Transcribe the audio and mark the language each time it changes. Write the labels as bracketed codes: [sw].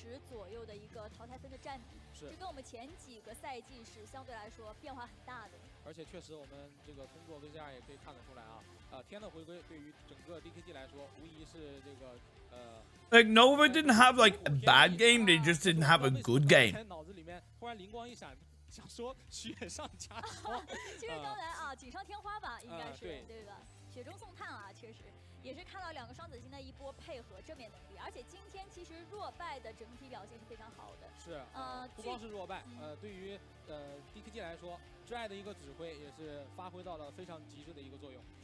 [zh] 左右的一个淘汰分的占比，这跟我们前几个赛季是相对来说变化很大的。而且确实，我们这个通过 VCR 也可以看得出来啊，天的回归对于整个 DKG 来说，无疑是这个 [en] Like Nova didn't have like a bad game, they just didn't have a good game. [zh] 脑子里面忽然灵光一闪，想说雪上加霜。其实刚才啊，锦上添花吧，应该是对吧？雪中送炭啊，确实。也是看到2个双子星的一波配合正面能力，而且今天其实弱败的整体表现是非常好的。是，不光是弱败，对于DKG 来说，挚爱的一个指挥也是发挥到了非常极致的一个作用。